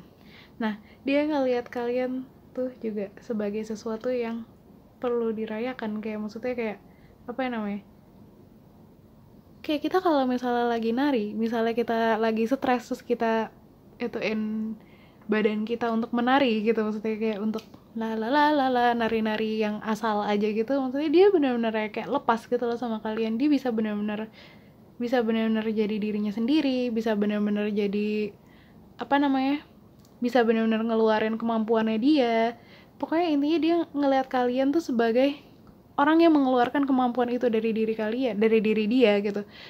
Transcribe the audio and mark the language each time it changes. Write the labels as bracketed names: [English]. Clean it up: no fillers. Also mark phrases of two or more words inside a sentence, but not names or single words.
[Indonesian] Nah dia ngelihat kalian tuh juga sebagai sesuatu yang perlu dirayakan, kayak maksudnya kayak kayak kita kalau misalnya lagi nari, misalnya kita lagi stres terus kita ituin badan kita untuk menari gitu, maksudnya kayak untuk la la la la la, nari-nari yang asal aja gitu, maksudnya dia benar-benar kayak lepas gitu loh sama kalian. Dia bisa benar-benar jadi dirinya sendiri, bisa benar-benar jadi apa namanya, bisa benar-benar ngeluarin kemampuannya dia. Pokoknya intinya dia ngelihat kalian tuh sebagai orang yang mengeluarkan kemampuan itu dari diri kalian, dari diri dia gitu.